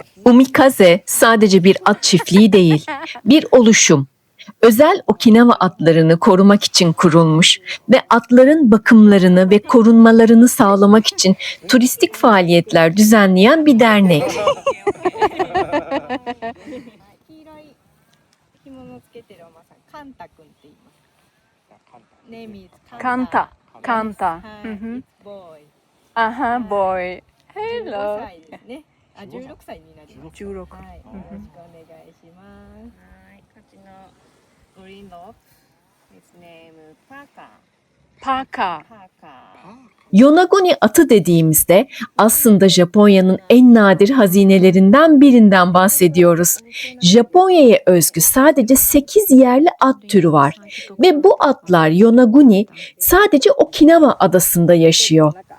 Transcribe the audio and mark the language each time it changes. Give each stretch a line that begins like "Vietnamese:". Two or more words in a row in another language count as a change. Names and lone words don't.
Turkish: Umikaze sadece bir at çiftliği değil, bir oluşum. Özel Okinawa atlarını korumak için kurulmuş ve atların bakımlarını ve korunmalarını sağlamak için turistik faaliyetler düzenleyen bir dernek.
Japanese: 黄色い紐のつけてるお馬さん、カンタ君って言います。
English: Name is Kanta. Kanta.
Japanese: はい、 Mhm.
English: It's boy。 Aha, boy.
Japanese: 15
English: Hello.
Japanese: 歳ですね。あ、16歳になります。 16. はい、よろしくお願いします。はい、こっちのグリーンロープ、
English: its name
Japanese: パーカー。
English: Parka.
Japanese: パーカー。
Turkish: Yonaguni atı dediğimizde aslında Japonya'nın en nadir hazinelerinden birinden bahsediyoruz. Japonya'ya özgü sadece 8 yerli at türü var ve bu atlar Yonaguni sadece Okinawa adasında yaşıyor.